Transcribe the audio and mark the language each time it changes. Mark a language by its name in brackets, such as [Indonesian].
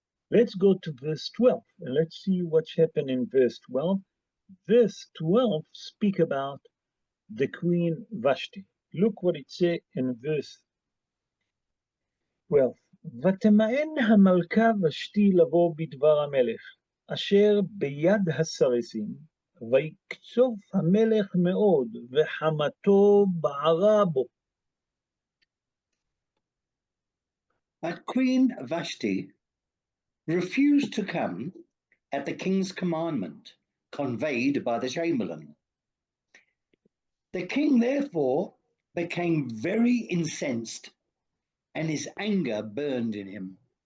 [English] Let's go to verse 12 and let's see what's happened in verse 12. Verse 12 speak about the Queen Vashti. Look what it says in verse 12. [Hebrew] ותמאן המלכה ושתי לבוא בדבר המלך, אשר ביד הסרסים, ויקצוף המלך מאוד, וחמתו בערה בו. [English] But Queen Vashti refused to come at the king's commandment, conveyed by the chamberlain. The king therefore became very incensed, and his anger burned in him.